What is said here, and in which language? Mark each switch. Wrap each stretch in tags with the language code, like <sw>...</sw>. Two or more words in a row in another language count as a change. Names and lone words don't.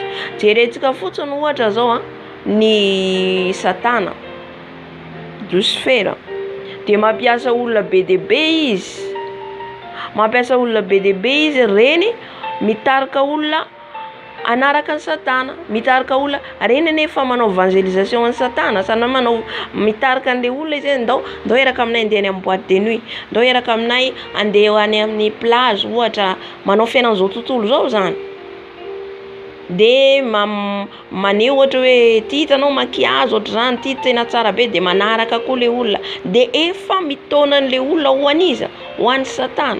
<mg>Jerentsika fotsiny ohatra zao ny Satana, Lucifera, dia mampiasa olona be dia be izy. Mampiasa olona be dia be izy, reny mitarika olona anaraka ny Satana, mitarika olona reny nefa manao evangelisation ny Satana, sana manao mitarika an'ilay olona izy, ndao eraka aminay andeha any amin'ny</mg> <fr>boîte de nuit,</fr> <mg>ndao eraka aminay andeha any amin'ny plage ohatra, manao fiainan'izao tontolo zao zany. de maneho ohatra hoe ty hitanao makiazy ohatra zany, ty tena tsara be, de manaraka koa le olona, de efa mitaonan'le olona ho an'iza, ho an'ny Satana.</mg>